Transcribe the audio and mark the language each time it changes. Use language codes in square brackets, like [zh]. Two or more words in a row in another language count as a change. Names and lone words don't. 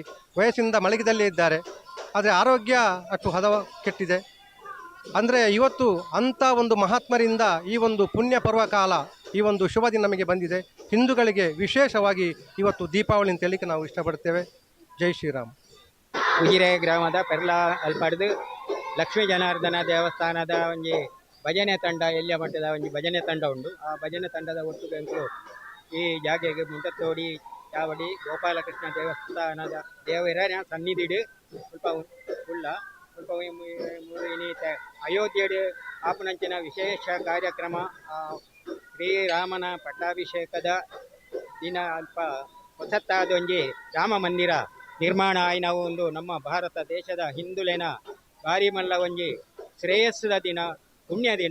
[kn] ವಯಸ್ಸಿಂದ ಮಲಗಿದಲ್ಲೇ ಇದ್ದಾರೆ. ಆದರೆ ಆರೋಗ್ಯ ಅಷ್ಟು ಕೆಟ್ಟಿದೆ. ಅಂದರೆ ಇವತ್ತು ಅಂಥ ಒಂದು ಮಹಾತ್ಮರಿಂದ ಈ ಒಂದು ಪುಣ್ಯ ಪರ್ವ ಕಾಲ, ಈ ಒಂದು ಶುಭ ದಿನ ನಮಗೆ ಬಂದಿದೆ. ಹಿಂದೂಗಳಿಗೆ ವಿಶೇಷವಾಗಿ ಇವತ್ತು ದೀಪಾವಳಿ ಅಂತ ಹೇಳಲಿಕ್ಕೆ ನಾವು ಇಷ್ಟಪಡ್ತೇವೆ. ಜೈ ಶ್ರೀರಾಮ್. [tcy] ಉಜಿರೆ ಗ್ರಾಮದ ಪೆರ್ಲಾ ಅಲ್ಪಡ್ದು ಲಕ್ಷ್ಮೀ ಜನಾರ್ದನ ದೇವಸ್ಥಾನದ ಒಂಜಿ ಭಜನೆ ತಂಡ, ಎಲ್ಲಿಯ ಮಟ್ಟದ ಒಂಜಿ ಭಜನೆ ತಂಡ ಉಂಡು. ಆ ಭಜನೆ ತಂಡದ ಒಟ್ಟು ಬೆಂಕಲು ಈ ಜಾಗೆಗೆ ಮುಂಡತ್ತೋಡಿ ಚಾವಡಿ ಗೋಪಾಲಕೃಷ್ಣ ದೇವಸ್ಥಾನದ ದೇವರ ಸನ್ನಿಧಿಡು ಸ್ವಲ್ಪ ಉಳ್ಳ ಸ್ವಲ್ಪ ಇನ್ನೀತ ಅಯೋಧ್ಯೆಡು ಆಪುನಂಚಿನ ವಿಶೇಷ ಕಾರ್ಯಕ್ರಮ ಶ್ರೀರಾಮನ ಪಟ್ಟಾಭಿಷೇಕದ ದಿನ ಅಲ್ಪ ಹೊಸತ್ತಾದ ಒಂಜಿ ರಾಮ ಮಂದಿರ ನಿರ್ಮಾಣ ಆಯ್ನ ಒಂದು ನಮ್ಮ ಭಾರತ ದೇಶದ ಹಿಂದುಳಿನ ಭಾರಿ ಮಲ್ಲ ಒಂಜಿ ಶ್ರೇಯಸ್ಸದ ದಿನ, ಪುಣ್ಯ ದಿನ.